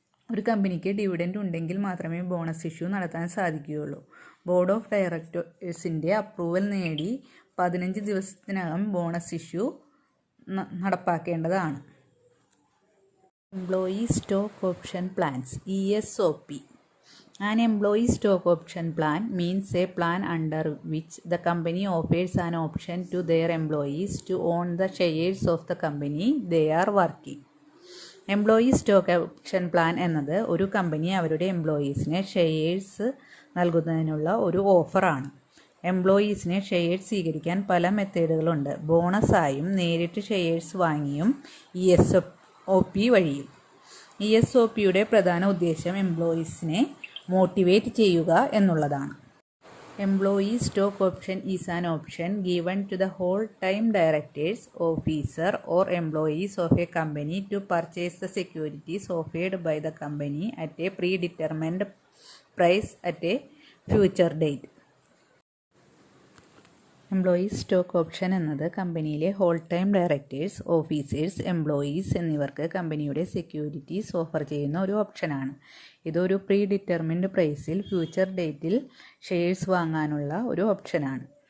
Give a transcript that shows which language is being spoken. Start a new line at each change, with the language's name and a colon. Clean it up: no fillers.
Malayalam: ഒരു കമ്പനിക്ക് ഡിവിഡൻഡ് ഉണ്ടെങ്കിൽ മാത്രമേ ബോണസ് ഇഷ്യൂ നടത്താൻ സാധിക്കുകയുള്ളൂ. ബോർഡ് ഓഫ് ഡയറക്ടേഴ്സിൻ്റെ അപ്രൂവൽ നേടി 15 ദിവസത്തിനകം bonus issue നടപ്പാക്കേണ്ടതാണ്.
English: Employee stock option plans (ESOP). An employee stock option plan means a plan under which the company offers an option to their employees to own the shares of the company they are working.
Malayalam: Employee stock option plan എന്നത് ഒരു company അവരുടെ എംപ്ലോയീസിന് shares നൽകുന്നതിനുള്ള ഒരു ഓഫറാണ്. എംപ്ലോയീസിന് shares സ്വീകരിക്കാൻ പല മെത്തേഡുകളുണ്ട്. ബോണസായും നേരിട്ട് shares വാങ്ങിയും ESOP വഴിയും. ESOPയുടെ പ്രധാന ഉദ്ദേശം എംപ്ലോയീസിനെ മോട്ടിവേറ്റ് ചെയ്യുക എന്നുള്ളതാണ്.
English: Employee stock option is an option given to the whole-time directors, officer, or employees of a company to purchase the securities offered by the company at a predetermined price at a future date.
Malayalam: Employees stock option എന്നത് കമ്പനിയിലെ whole time directors, officers, employees എന്നിവർക്ക് കമ്പനിയുടെ securities offer ചെയ്യുന്ന ഒരു ഓപ്ഷനാണ്. ഇതൊരു pre determined പ്രൈസിൽ future ഡേറ്റിൽ shares വാങ്ങാനുള്ള ഒരു ഓപ്ഷനാണ്.